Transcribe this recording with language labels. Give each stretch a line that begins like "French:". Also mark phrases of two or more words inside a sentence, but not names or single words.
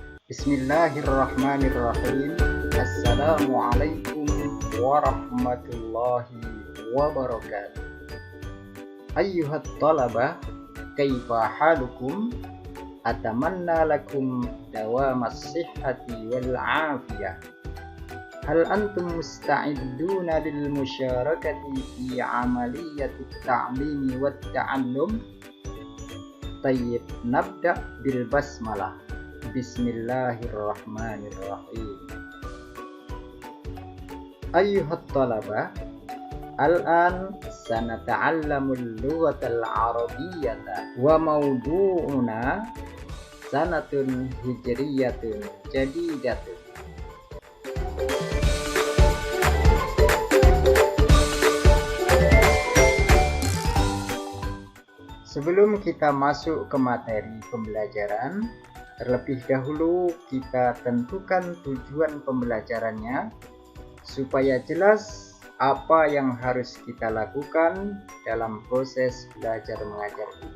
Arabic: بسم الله الرحمن الرحيم. السلام عليكم ورحمة الله وبركاته. أيها الطلبة، كيف حالكم? أتمنى لكم دوام الصحة والعافية. هل أنتم مستعدون للمشاركة في عملية التعليم والتعلم? طيب، نبدأ بالبسملة. بسم الله الرحمن الرحيم. أيها الطلبة، الآن سنتعلم اللغة العربية وموضوعنا سنة هجرية جديدة.
Indonesian: Sebelum kita masuk ke materi pembelajaran, terlebih dahulu kita tentukan tujuan pembelajarannya supaya jelas apa yang harus kita lakukan dalam proses belajar mengajar ini.